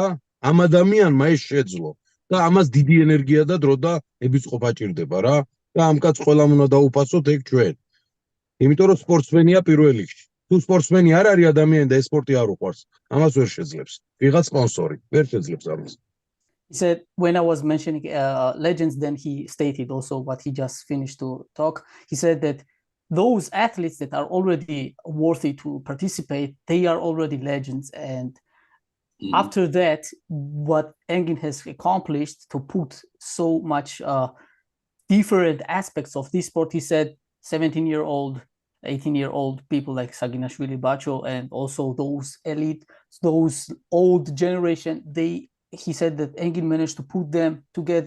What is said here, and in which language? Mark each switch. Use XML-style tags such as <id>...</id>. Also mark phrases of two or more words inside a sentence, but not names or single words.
<ka>ამ ადამიანმა ეს შეძლო და ამას დიდი ენერგია და დრო და ნებისყოფა ჭირდება რა. და ამ კაცს ყველამ უნდა დაუფასოთ ეგ ჩვენ. იმიტომ რომ სპორტსმენია პირველ რიგში. თუ სპორტსმენი არ არის ადამიანი და ეს სპორტი არ უყვარს, ამას ვერ შეძლებს. ვიღაც სპონსორი ვერ შეძლებს ამას.</ka> <en>He said, when I was mentioning legends, then he stated also what he just finished to talk. He said that those athletes that are already worthy to participate, they are already legends. And after that, what Engin has accomplished to put so much different aspects of this sport, he said 17-year-old, 18-year-old people like Saginashvili, Bacho, and also those elite, those old generation, he said that Engin managed to put them together.</en>